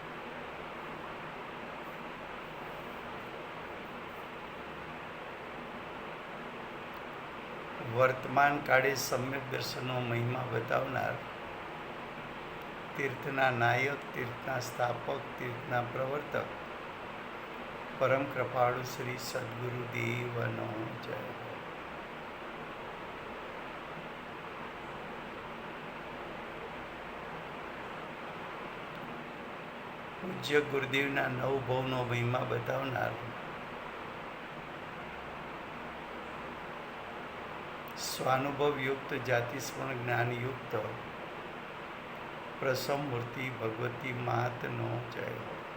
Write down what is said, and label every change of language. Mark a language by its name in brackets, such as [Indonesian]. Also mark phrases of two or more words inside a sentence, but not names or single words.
[Gujarati] વર્તમાન કાળે સમ્યક દર્શનનો મહિમા બતાવનાર તીર્થના નાયક, તીર્થના સ્થાપક, તીર્થના પ્રવર્તક પરમ કૃપાળુ શ્રી સદગુરુદેવનો જય હો। પૂજ્ય ગુરુદેવના નવ ભવનો મહિમા બતાવનાર સ્વાનુભવ યુક્ત જાતિ સ્મરણ જ્ઞાન યુક્ત પ્રસમ મૂર્તિ ભગવતી માતનો जय हो।